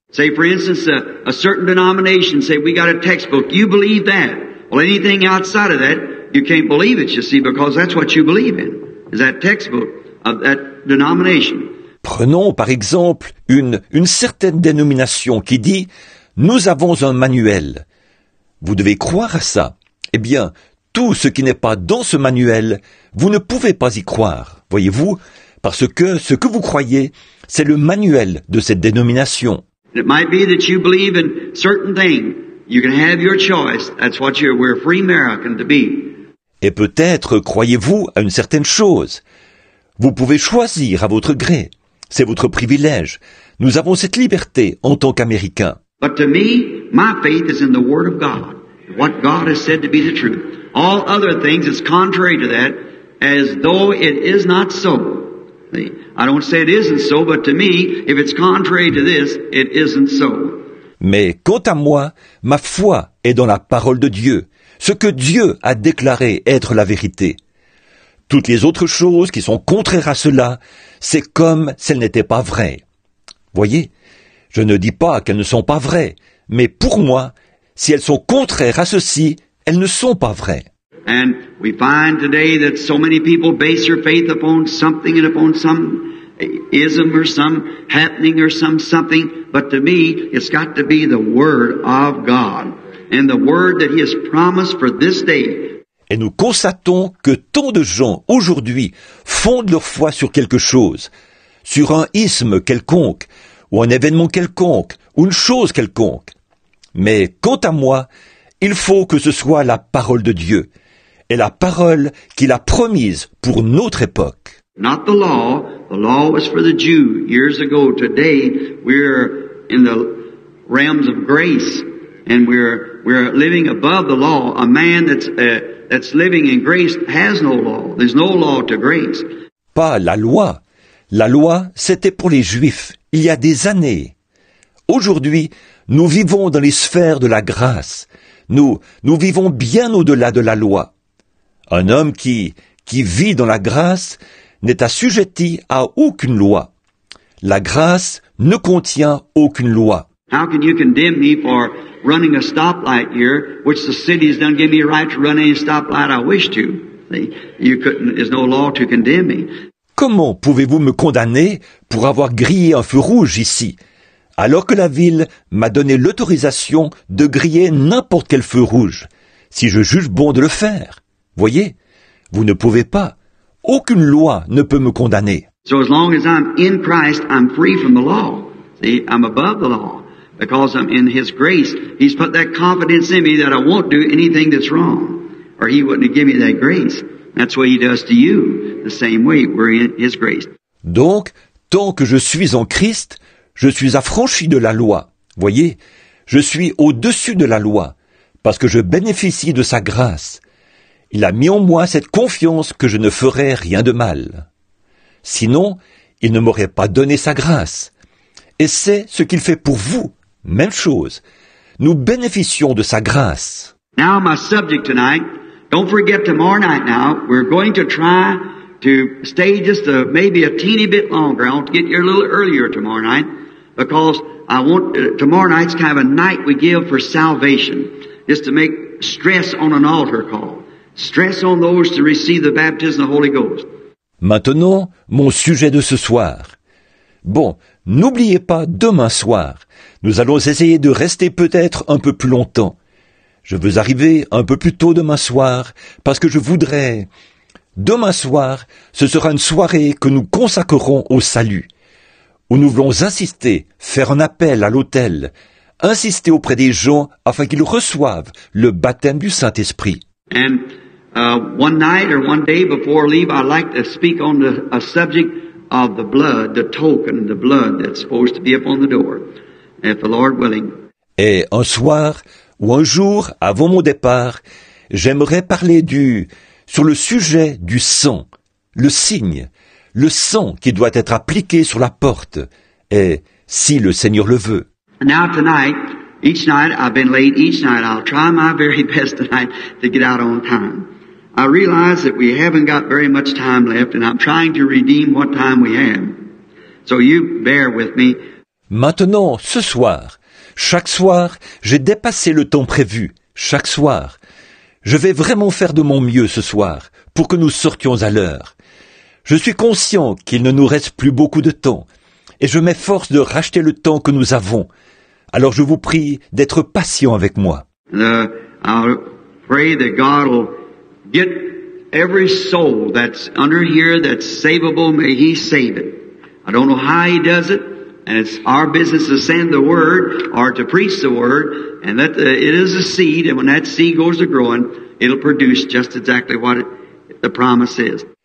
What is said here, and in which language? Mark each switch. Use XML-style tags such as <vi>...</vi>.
<en>Say, for instance, a certain denomination say, we got a textbook. You believe that. Well, anything outside of that, you can't believe it, you see, because that's what you believe in, is that textbook of that denomination.</en> <fr>Prenons par exemple une certaine dénomination qui dit « Nous avons un manuel ». Vous devez croire à ça. Eh bien, tout ce qui n'est pas dans ce manuel, vous ne pouvez pas y croire, voyez-vous, parce que ce que vous croyez, c'est le manuel de cette dénomination.</fr> <en>It might be that you believe in certain things. You can have your choice. That's what we're free American to be.</en> <fr>Et peut-être croyez-vous à une certaine chose. Vous pouvez choisir à votre gré. C'est votre privilège. Nous avons cette liberté en tant qu'Américains.</fr> <en>But to me, my faith is in the Word of God. What God has said to be the truth. All other things is contrary to that, as though it is not so. See? I don't say it isn't so, but to me, if it's contrary to this, it isn't so.</en> <fr>Mais quant à moi, ma foi est dans la parole de Dieu, ce que Dieu a déclaré être la vérité. Toutes les autres choses qui sont contraires à cela, c'est comme si elles n'étaient pas vraies. Voyez, je ne dis pas qu'elles ne sont pas vraies, mais pour moi, si elles sont contraires à ceci, elles ne sont pas vraies.</fr> <en>And we find today that so many people base their faith upon something and upon some ism or some happening or something. But to me, it's got to be the Word of God. And the Word that He has promised for this day.</en> <fr>Et nous constatons que tant de gens aujourd'hui fondent leur foi sur quelque chose, sur un isme quelconque, ou un événement quelconque, ou une chose quelconque. Mais quant à moi, il faut que ce soit la parole de Dieu, et la parole qu'il a promise pour notre époque.</fr> <en>Not the law. The law was for the Jew years ago. Today, we're in the realms of grace, and we're living above the law. A man that's living in grace has no law. There's no law to grace.</en> <fr>Pas la loi. La loi, c'était pour les Juifs, il y a des années. Aujourd'hui, nous vivons dans les sphères de la grâce. Nous vivons bien au-delà de la loi. Un homme qui vit dans la grâce n'est assujetti à aucune loi. La grâce ne contient aucune loi.</fr> <en>How can you condemn me for running a stoplight here, which the city has done give me a right to run any stoplight I wish to? You couldn't. There's no law to condemn me.</en> <fr>Comment pouvez-vous me condamner pour avoir grillé un feu rouge ici, alors que la ville m'a donné l'autorisation de griller n'importe quel feu rouge, si je juge bon de le faire? Voyez, vous ne pouvez pas. Aucune loi ne peut me condamner.</fr> <en>So as long as I'm in Christ, I'm free from the law. See, I'm above the law. Because I'm in His grace, He's put that confidence in me that I won't do anything that's wrong. Or He wouldn't have given me that grace. That's what He does to you. The same way, we're in His grace.</en> <fr>Donc, tant que je suis en Christ, je suis affranchi de la loi. Voyez, je suis au-dessus de la loi, parce que je bénéficie de sa grâce. Il a mis en moi cette confiance que je ne ferai rien de mal. Sinon, il ne m'aurait pas donné sa grâce. Et c'est ce qu'il fait pour vous. Même chose. Nous bénéficions de sa grâce.</fr> <en>Now my subject tonight, don't forget tomorrow night now, we're going to try to stay just maybe a teeny bit longer. I want to get here a little earlier tomorrow night, because I want, tomorrow night's kind of a night we give for salvation, just to make stress on an altar call. Stress on those to receive the baptism of the Holy Ghost.</en> <fr>Maintenant, mon sujet de ce soir. Bon, n'oubliez pas, demain soir, nous allons essayer de rester peut-être un peu plus longtemps. Je veux arriver un peu plus tôt demain soir, parce que je voudrais... Demain soir, ce sera une soirée que nous consacrerons au salut, où nous voulons insister, faire un appel à l'autel, insister auprès des gens afin qu'ils reçoivent le baptême du Saint-Esprit.</fr> <en>And one night or one day before I leave, I'd like to speak on a subject of the blood, the token, the blood that's supposed to be upon the door, if the Lord willing.</en> <fr>Et un soir ou un jour avant mon départ, j'aimerais parler sur le sujet du sang, le signe, le sang qui doit être appliqué sur la porte, et si le Seigneur le veut.</fr> <en>Now tonight, each night, I've been late each night. I'll try my very best tonight to get out on time. I realize that we haven't got very much time left, and I'm trying to redeem what time we have. So you bear with me.</en> <fr>Maintenant, ce soir, chaque soir, j'ai dépassé le temps prévu, chaque soir. Je vais vraiment faire de mon mieux ce soir, pour que nous sortions à l'heure. Je suis conscient qu'il ne nous reste plus beaucoup de temps, et je m'efforce de racheter le temps que nous avons. Alors je vous prie d'être patient avec moi.</fr> <en>I'll pray that God will get every soul that's under here that's savable, may He save it. I don't know how He does it, and it's our business to send the Word or to preach the Word, and that it is a seed, and when that seed goes to growing, it'll produce just exactly what the promise is.</en>